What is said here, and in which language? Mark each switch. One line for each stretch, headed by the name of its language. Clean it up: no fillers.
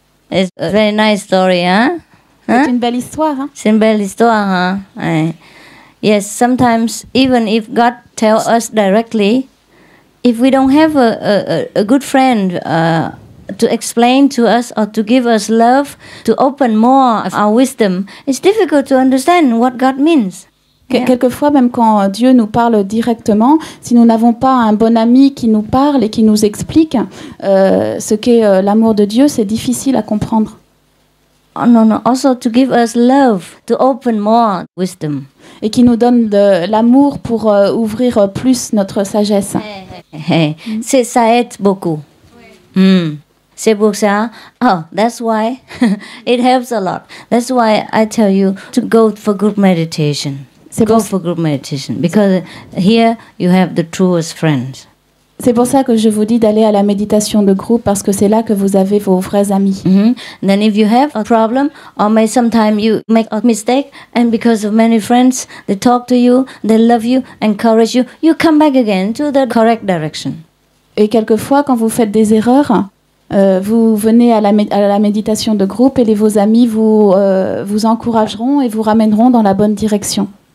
English: It's a very nice story, hein?
French: C'est une belle histoire, hein? C'est une belle histoire, hein?
English: Yes, sometimes even if God tells us directly, if we don't have a good friend to explain to us or to give us love, to open more of our wisdom, it's difficult to understand what God means.
French: Quelquefois, même quand Dieu nous parle directement, si nous n'avons pas un bon ami qui nous parle et qui nous explique ce qu'est l'amour de Dieu, c'est difficile à comprendre.
English: Oh, no. Also to give us love, to open more wisdom.
French: Et qui nous donne de l'amour pour ouvrir plus notre sagesse. Ça aide beaucoup. C'est pour ça.
English: Oh, that's why it helps a lot. That's why I tell you to go for group meditation. Go for group meditation because here you have the truest friends.
French: C'est pour ça que je vous dis d'aller à la méditation de groupe parce que c'est là que vous avez vos vrais amis.
English: Then if you have a problem or may sometimes you make a mistake and because of many friends they talk to you, they love you, encourage you, you come back again to the correct direction.
French: Et quelquefois quand vous faites des erreurs, vous venez à la méditation de groupe et vos amis vous encourageront et vous ramèneront dans la bonne direction.